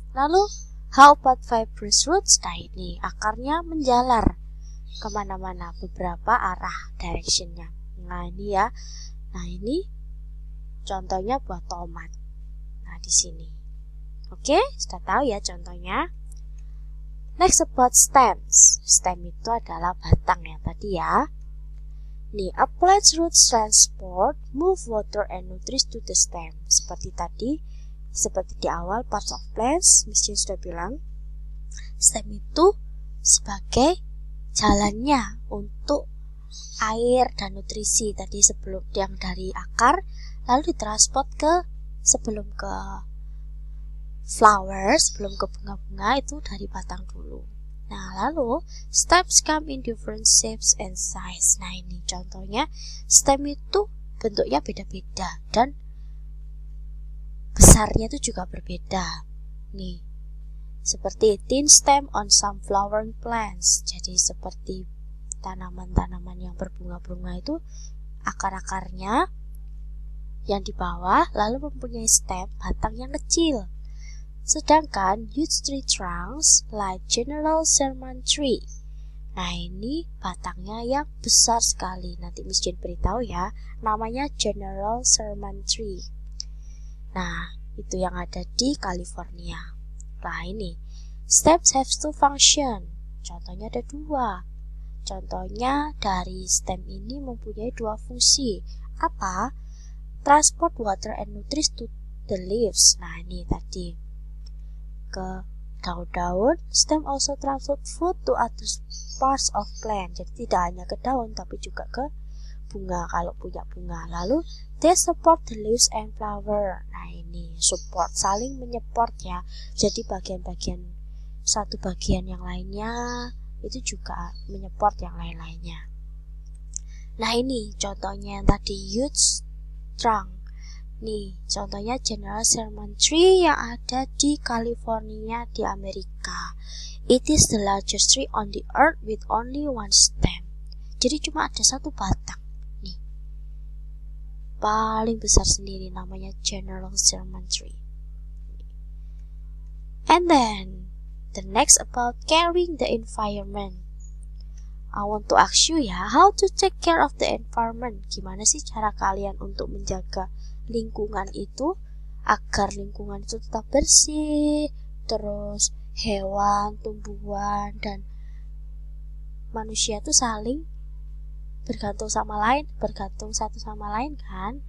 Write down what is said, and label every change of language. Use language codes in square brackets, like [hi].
[en] Lalu how about fibrous roots? [id] Nah ini akarnya menjalar kemana-mana, beberapa arah directionnya. Nah ini ya. Nah ini contohnya buah tomat. Nah di sini. Oke, sudah tahu ya contohnya. [en] Next about stems. [id] Stem itu adalah batang yang tadi ya. Nih, [en] a plant's roots transport, move water and nutrients to the stem. [id] Seperti tadi, seperti di awal [en] parts of plants, [id] Miss Jane sudah bilang, stem itu sebagai jalannya untuk air dan nutrisi tadi sebelum yang dari akar, lalu ditransport ke sebelum ke flowers, sebelum ke bunga-bunga itu dari batang dulu. [en] Nah, lalu stems come in different shapes and size. [id] Nah, ini contohnya stem itu bentuknya beda-beda dan besarnya itu juga berbeda. [en] Nih, seperti thin stem on some flowering plants. [id] Jadi seperti tanaman-tanaman yang berbunga-bunga itu akar-akarnya yang di bawah lalu mempunyai stem batang yang kecil. [en] Sedangkan huge tree trunks like General Sherman Tree. [id] Nah ini batangnya yang besar sekali. Nanti Miss Jane beritahu ya, namanya General Sherman Tree. Nah itu yang ada di California. Nah ini [en] stems have two function. [id] Contohnya ada dua. Contohnya dari stem ini mempunyai dua fungsi. Apa? [en] Transport water and nutrients to the leaves. [id] Nah ini tadi ke daun-daun. [en] Stem also transport food to other parts of plant. [id] Jadi tidak hanya ke daun tapi juga ke bunga kalau punya bunga. [en] Lalu they support the leaves and flower. [id] Nah ini support, saling menyupport ya. Jadi bagian-bagian satu bagian yang lainnya itu juga menyupport yang lain-lainnya. Nah ini contohnya yang tadi [en] huge trunk. [id] Nih, contohnya General Sherman Tree yang ada di California di Amerika. [en] It is the largest tree on the earth with only one stem. [id] Jadi cuma ada satu batang. Nih, paling besar sendiri namanya General Sherman Tree. [en] And then, the next about caring the environment. I want to ask you ya, how to take care of the environment? [id] Gimana sih cara kalian untuk menjaga lingkungan itu agar lingkungan itu tetap bersih, terus hewan, tumbuhan, dan manusia itu saling bergantung satu sama lain kan.